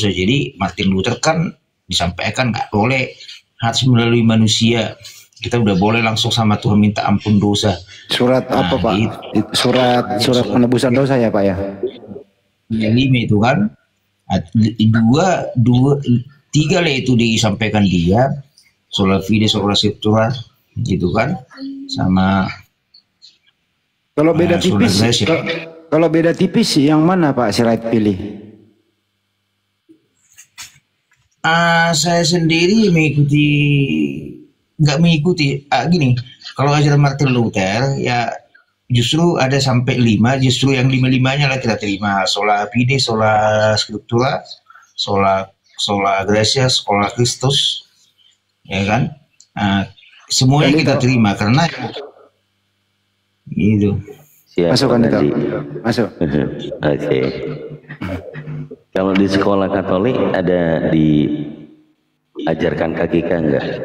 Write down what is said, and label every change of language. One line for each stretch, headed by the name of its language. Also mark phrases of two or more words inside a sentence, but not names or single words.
Indonesian: Jadi Martin Luther kan disampaikan nggak boleh, harus melalui manusia. Kita udah boleh langsung sama Tuhan minta ampun dosa. Surat apa Pak? Gitu. Surat penebusan dosa ya Pak ya? Ya 5 itu kan. 3 lah itu disampaikan dia.
Latin: Sola fide, sola scriptura
Indonesian: gitu kan. Sama kalau beda tipis, kalau beda tipis yang mana Pak Sirait pilih? Saya sendiri nggak mengikuti gini. Kalau ajaran Martin Luther ya justru ada sampai 5, justru yang 5-5-nya lah kita terima.
Latin: Sola fide, sola scriptura, sola gratia, sola Christus,
Indonesian: ya kan. Semuanya kita terima karena gitu. Masuk kan itu? Masuk. Oke. Kalau di sekolah Katolik ada diajarkan KGK enggak?